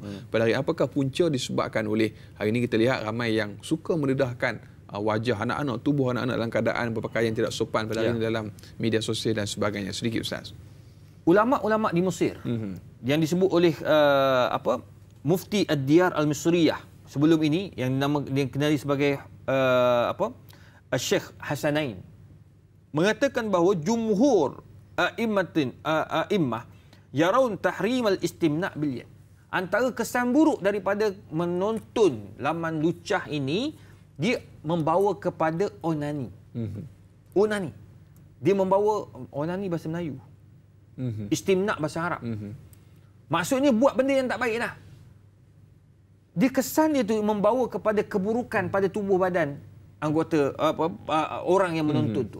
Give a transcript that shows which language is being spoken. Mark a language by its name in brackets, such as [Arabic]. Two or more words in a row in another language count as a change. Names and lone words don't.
[Malay] Pada hari apakah punca disebabkan oleh, hari ini kita lihat ramai yang suka mendedahkan wajah anak-anak, tubuh anak-anak dalam keadaan berpakaian tidak sopan pada hari ini dalam media sosial dan sebagainya. Sedikit Ustaz. Ulama-ulama di Mesir yang disebut oleh [Arabic] مفتي الديار المصرية [Malay] sebelum ini yang dikenali sebagai Syekh Hasanain mengatakan bahawa [Arabic] جمهور الأئمة يرون تحريم الاستمناء باليد. [Malay] Antara kesan buruk daripada menonton laman lucah ini, dia membawa kepada onani. Onani. Dia membawa onani bahasa Melayu. Istimna' bahasa Arab. Maksudnya buat benda yang tak baik dah. Dia kesan dia tu membawa kepada keburukan pada tubuh badan anggota orang yang menonton tu.